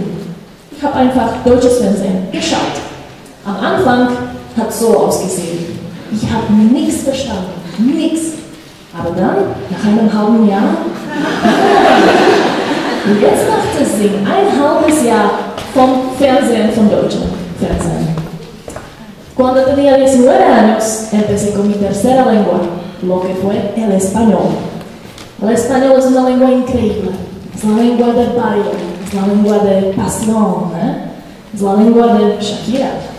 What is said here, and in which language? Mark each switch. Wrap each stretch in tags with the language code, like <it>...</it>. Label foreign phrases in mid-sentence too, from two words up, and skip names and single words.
<de>Ich habe einfach deutsches Fernsehen geschaut. Am Anfang hat es so ausgesehen. Ich habe nichts verstanden. Nichts. Aber dann, nach einem halben Jahr, und jetzt macht es Sinn, ein halbes Jahr vom Fernsehen, vom deutschen Fernsehen.</de> <es>Cuando tenía 19 años, empecé con mi tercera lengua, lo que fue el español. El español es una lengua increíble. Es la lengua del baile, es la lengua de pasión, es la lengua de Shakira.</es>